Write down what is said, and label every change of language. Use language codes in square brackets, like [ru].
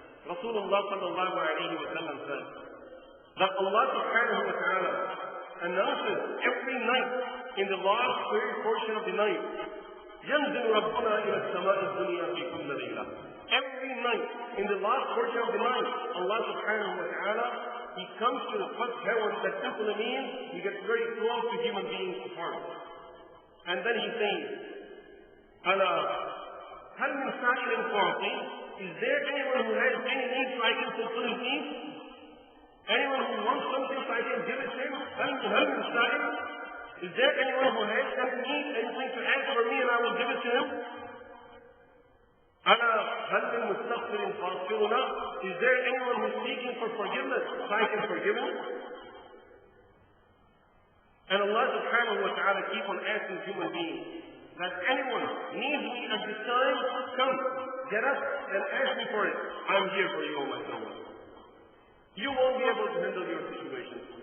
[en] Rasulullah sallallahu alayhi wa sallam said that Allah subhanahu wa ta'ala announces every night in the last third portion of the night, [ar] ينزل ربنا إلى السماء الدنيا في كل ليلة. [en] Every night in the last portion of the night, Allah subhanahu wa ta'ala, He comes to the first heaven. That simply means He gets very close to human beings' hearts. And then He says, [ar] ألا هل من سائل فأعطي? [en] Is there anyone who has any needs so I can fulfill his needs? Anyone who wants something so I can give it to him? [ar] هل من سائل? [en] Is there anyone who has any need, anything to ask for me and I will give it to him? [ar] ألا هل من مستغفر فأغفرنا? [en] Is there anyone who is seeking for forgiveness so I can forgive him? And Allah subhanahu wa ta'ala keep on asking human beings that anyone needs me at this time, come, get up and ask me for it. I'm here for you, O my son. You won't be able to handle your situation.